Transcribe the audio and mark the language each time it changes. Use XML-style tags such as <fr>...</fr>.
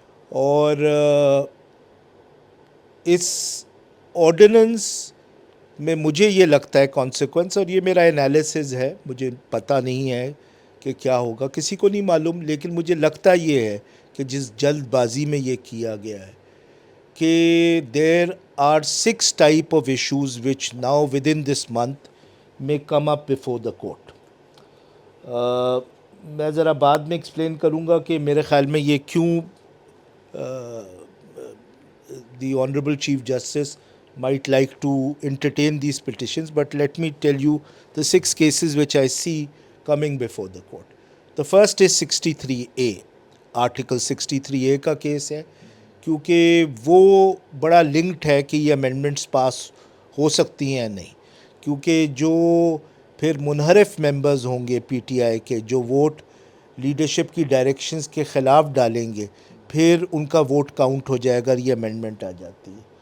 <ur>اور اس آرڈیننس میں مجھے یہ لگتا ہے کانسیکوینس, اور یہ میرا انالیسز ہے, مجھے پتہ نہیں ہے کہ کیا ہوگا, کسی کو نہیں معلوم, لیکن مجھے لگتا یہ ہے کہ جس جلد بازی میں یہ کیا گیا ہے کہ</ur> <en>There are 6 type of issues which now within this month may come up before the court.</en> <ur>میں ذرا بعد میں ایکسپلین کروں گا کہ میرے خیال میں یہ کیوں</ur> <en>the Honorable Chief Justice might like to entertain these petitions, but let me tell you the 6 cases which I see coming before the court. The first is 63A, Article 63A</en> <ur>کا case ہے, کیونکہ وہ بڑا linked ہے کہ یہ amendments پاس ہو سکتی ہیں یا نہیں, کیونکہ جو پھر منحرف ممبرز ہوں گے پی ٹی آئی کے, جو ووٹ لیڈرشپ کی ڈائریکشنز کے خلاف ڈالیں گے, پھر ان کا ووٹ کاؤنٹ ہو جائے گا, یہ امینڈمنٹ آ جاتی ہے.</ur>